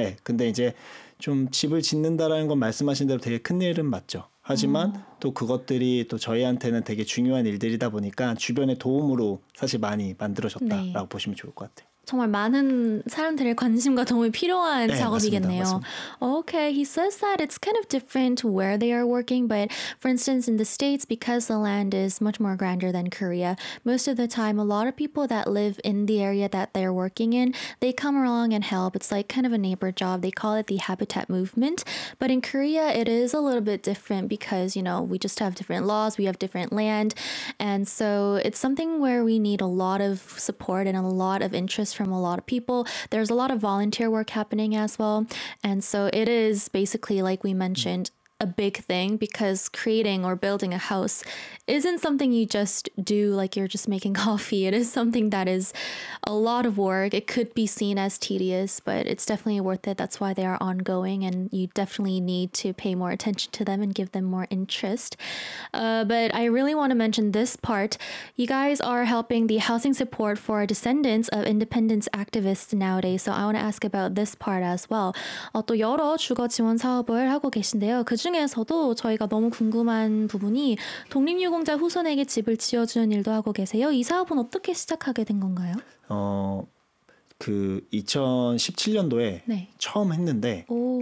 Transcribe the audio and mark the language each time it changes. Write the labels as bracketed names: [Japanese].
[Korean] 근데 이제 좀 집을 짓는다라는 건 말씀하신 대로 되게 큰 일은 맞죠. 하지만 또 그것들이 또 저희한테는 되게 중요한 일들이다 보니까 주변의 도움으로 사실 많이 만들어졌다라고 네. 보시면 좋을 것 같아요. 정말 많은 사람들의 관심과 도움이 필요한 네, 작업이겠네요. 맞습니다. [English] Okay, he says that it's kind of different to where they are working, but for instance, in the States, because the land is much more grander than Korea, most of the time, a lot of people that live in the area that they're working in, they come along and help. It's like kind of a neighbor job. They call it the habitat movement. But in Korea, it is a little bit different because, you know, we just have different laws, we have different land. And so it's something where we need a lot of support and a lot of interest from a lot of people. There's a lot of volunteer work happening as well. And so it is basically, like we mentioned, a big thing because creating or building a house isn't something you just do like you're just making coffee. It is something that is a lot of work. It could be seen as tedious, but it's definitely worth it. That's why they are ongoing and you definitely need to pay more attention to them and give them more interest. But I really want to mention this part. You guys are helping the housing support for descendants of independence activists nowadays. So I want to ask about this part as well. [Korean] 또 여러 주거 지원 사업을 하고 계신데요. 그 중에서도 저희가 너무 궁금한 부분이 독립유공자 후손에게 집을 지어주는 일도 하고 계세요. 이 사업은 어떻게 시작하게 된 건가요? 그 2017년도에 네. 처음 했는데 오.